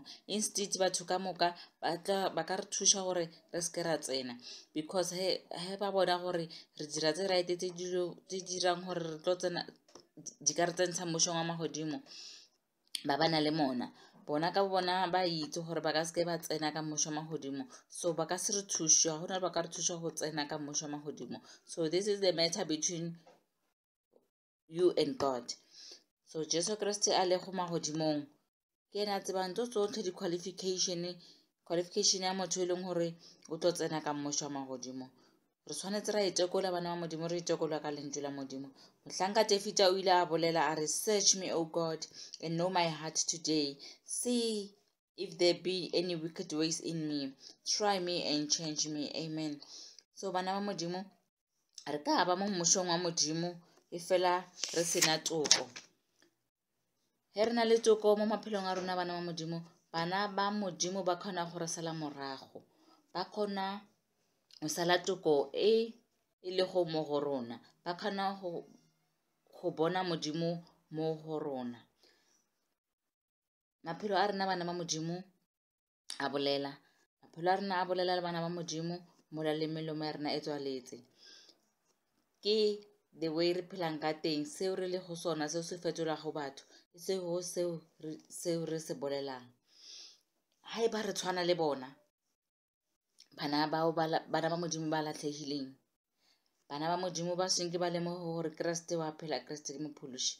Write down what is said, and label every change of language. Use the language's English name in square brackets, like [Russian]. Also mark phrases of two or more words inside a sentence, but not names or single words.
[Northern Sotho] Instead batho ka moka ba ka re thuša gore re seke ra tsena, because he ba bona gore re dira tse right tse dirang gore re tlo tsena di ka re tsentsha mmušong wa magodimo, ba na le mona bona ka bona ba itse gore ba ka seke ba tsena ka mmušo wa magodimo, so ba ka se re thuša, ga gona ba ka re thuša go tsena ka mmušo wa magodimo. [English] So this is the matter between you and God. [Northern Sotho] So Jesu Kriste a le go magodimong ke ena a tsebang tso tsotlhe di-qualification ya motho e leng gore o tlo tsena ka mmušo wa magodimo. Re tshwanetse ra itekola bana ba Modimo, re itekola ka lentswe la Modimo. Mohlanka Jefita o ile a bolela a re, [English] search me, O God, and know my heart today. See if there be any wicked ways in me. Try me and change me. Amen. [Northern Sotho] So bana ba Modimo, re ka ba mo mmušong wa Modimo e fela re sena toko. He re na le toko mo maphelong a rona bana ba Modimo, bana ba Modimo ba kgona go re sala morago, ba kgona o sala toko e le go mo go rona, ba kgona go bona Modimo mo go rona. Maphelo a rena bana ba Modimo a bolela, maphelo a rena a bolela le bana ba Modimo mola le melomo ya rena e tswaletse. Ke [English] the way [Northern Sotho] re phelang ka teng, seo re le go sona, seo se fetolago batho, seo re se bolelang. Ha e ba re tshwana le bona bana ba Modimo ba latlhegileng, bana ba Modimo ba senke ba lemoga gore Kriste wa phela, Kriste ke mophološi.